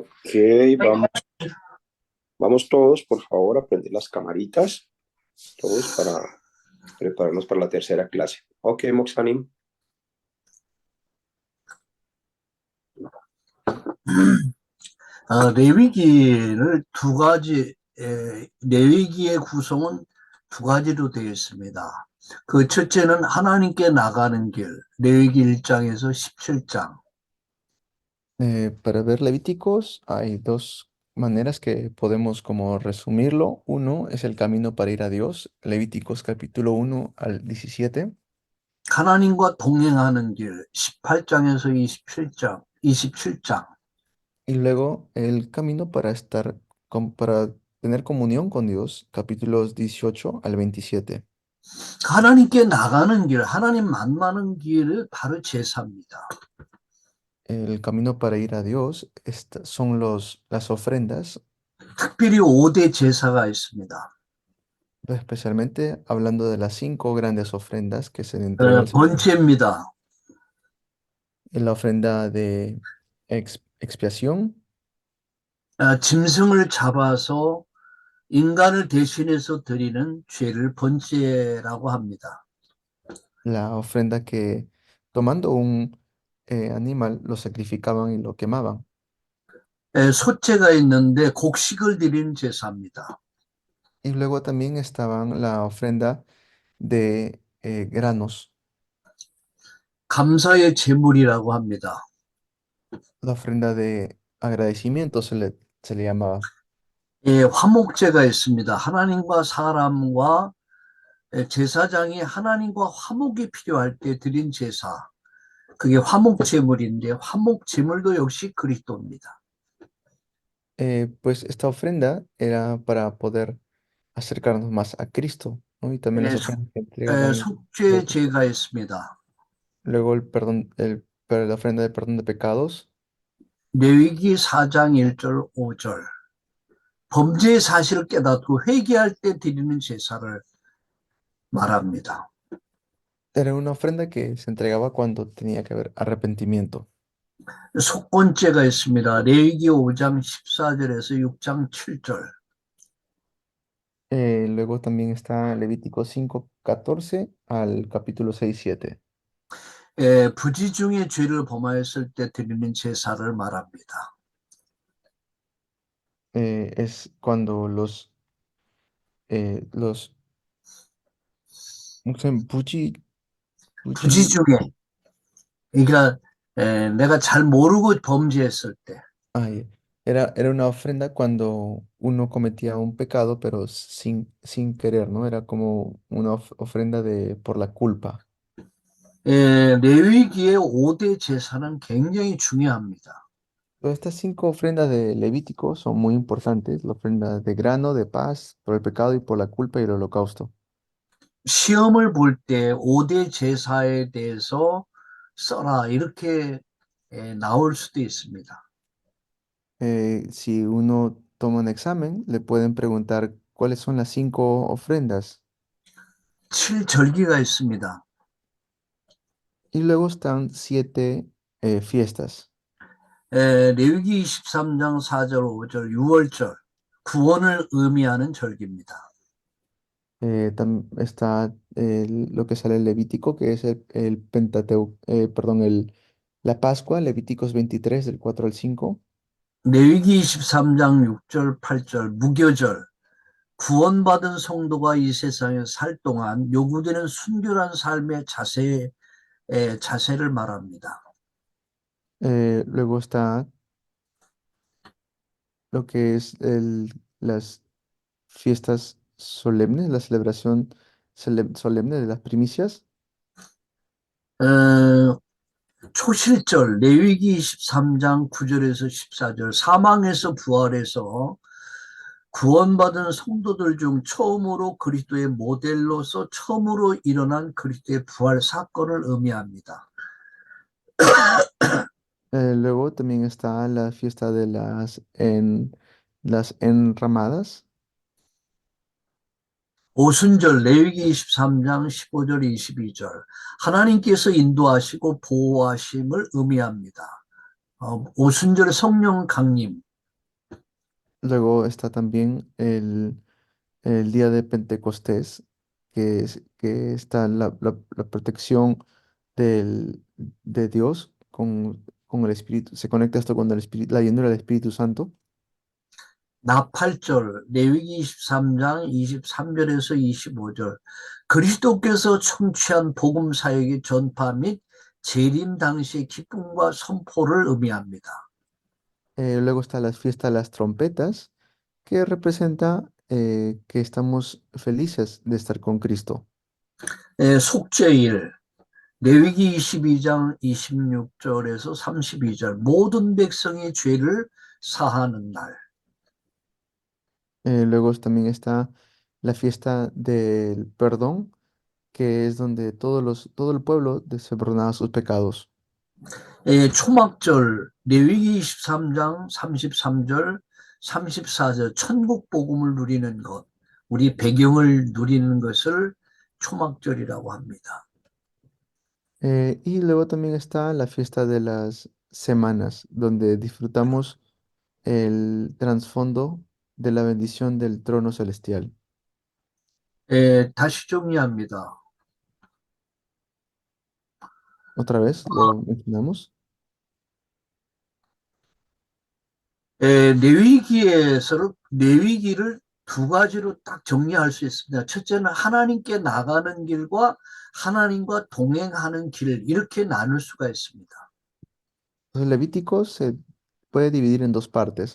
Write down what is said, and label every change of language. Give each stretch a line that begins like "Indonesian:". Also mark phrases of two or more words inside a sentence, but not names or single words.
Spanish: vamos, vamos todos, por favor, a prender las camaritas, todos para prepararnos para la tercera clase. Ok, Moxanim.
Korean: 레위기를 레위기의 구성은 두 가지로 되어 있습니다. 그 첫째는 하나님께 나가는 길, 레위기 1장에서 17장.
Spanish: Para ver Levíticos hay dos maneras que podemos como resumirlo. Uno es el camino para ir a Dios, Levíticos capítulo 1 al 17.
Korean: 하나님과 동행하는 길, 18장에서 27장.
Spanish: Y luego el camino para estar, para tener comunión con Dios, capítulos 18 al 27.
Korean: 하나님께 나가는 길, 하나님 만나는 길을 바로 제사입니다.
Spanish: El camino para ir a Dios son las ofrendas,
Korean: 특별히 5대 제사가 있습니다.
Spanish: especialmente hablando de las 5 grandes ofrendas que se entregan al Señor.
Korean: 번제입니다.
Spanish: La ofrenda de expiación,
Korean: 짐승을 잡아서 인간을 대신해서 드리는 죄를 번제라고 합니다.
Spanish: la ofrenda que tomando un animal lo sacrificaban y lo quemaban.
Korean: 소제가 있는데 곡식을 드리는 제사입니다.
Spanish: Y luego también estaban la ofrenda de granos,
Korean: 감사의 제물이라고 합니다.
Spanish: la ofrenda de agradecimiento se le llamaba.
Korean: 화목제가 있습니다. 하나님과 사람과 제사장이 하나님과 화목이 필요할 때 드린 제사. 그게 화목제물인데 화목제물도 역시 그리스도입니다.
Spanish: Pues esta ofrenda era para poder acercarnos más a Cristo, ¿no? Y también las ofrendas que entregaban
Korean: 속죄제가 있습니다.
Spanish: luego el perdón, la ofrenda de perdón de pecados.
Korean: 레위기 4장 1절 5절. 범죄의 사실을 깨닫고 회개할 때 드리는 제사를 말합니다.
Spanish: Era una ofrenda que se entregaba cuando tenía que haber arrepentimiento.
Korean: 속건제가 있습니다. 레위기 5장 14절에서 6장 7절.
Spanish: Luego también está Levítico 5:14 al capítulo 6:7.
Korean: 부지 중에 죄를 범하였을 때 드리는 제사를 말합니다.
Spanish: Es cuando
Korean: 부지 중에 그러니까 내가 잘 모르고 범죄했을 때
Spanish: era una ofrenda cuando uno cometía un pecado, pero sin querer, ¿no? Era como una ofrenda por la culpa.
Korean: 레위기의 5대 제사는 굉장히 중요합니다.
Spanish: Todas estas 5 ofrendas de Levítico son muy importantes. La ofrenda de grano, de paz, por el pecado y por la culpa y el holocausto.
Korean: 시험을 볼 때 5대 제사에 대해서 써라 이렇게 나올 수도 있습니다.
Spanish: Si uno toma un examen, le pueden preguntar cuáles son las 5 ofrendas.
Korean: 7절기가 있습니다.
Spanish: Y luego están 7 fiestas.
Korean: 레위기 23장 4절 5절 6월절 구원을 의미하는 절기입니다.
Spanish: Está lo que sale en Levítico, que es el Pentateuco, la Pascua, Levíticos 23, del 4 al 5.
Korean: 레위기 23장 6절 8절 무교절 구원받은 성도가 이 세상에 살 동안 요구되는 순결한 삶의 자세를 말합니다.
Spanish: Luego está lo que es las fiestas solemnes, la celebración solemne de las primicias.
Korean: 초실절 레위기 23장 9절에서 14절 사망에서 부활해서 구원받은 성도들 중 처음으로 그리스도의 모델로서 처음으로 일어난 그리스도의 부활 사건을 의미합니다.
Spanish: Luego también está la fiesta de las enramadas.
Korean: 오순절 레위기 23장 15절 22절 하나님께서 인도하시고 보호하심을 의미합니다. 오순절 성령 강림
Spanish: Luego está también el día de Pentecostés, que está la protección de Dios con el Espíritu. Se conecta esto con el Espíritu, la llenura del Espíritu Santo.
Korean: 나팔절, 레위기 23장 23절에서 25절. 그리스도께서 청취한 복음 사역의 전파 및 재림 당시의 기쁨과 선포를 의미합니다.
Spanish: Luego está la fiesta de las trompetas, que representa que estamos felices de estar con Cristo.
Korean: 속죄일, 레위기 22장 26절에서 32절. 모든 백성의 죄를 사하는 날.
Spanish: Luego también está la fiesta del perdón, que es donde todo el pueblo se perdonaba sus pecados.
Korean: 초막절, 레위기 23장 33절, 34절. 천국 복음을 누리는 것, 우리 배경을 누리는 것을 초막절이라고 합니다.
Spanish: Y luego también está la fiesta de las semanas, donde disfrutamos el trasfondo de la bendición del trono celestial.
Korean: 다시 정리합니다.
Spanish: Otra vez lo mencionamos.
Korean: 레위기를 두 가지로 딱 정리할 수 있습니다. 첫째는 하나님께 나가는 길과 하나님과 동행하는 길, 이렇게 나눌 수가 있습니다.
Spanish: Entonces, Levítico se puede dividir en dos partes.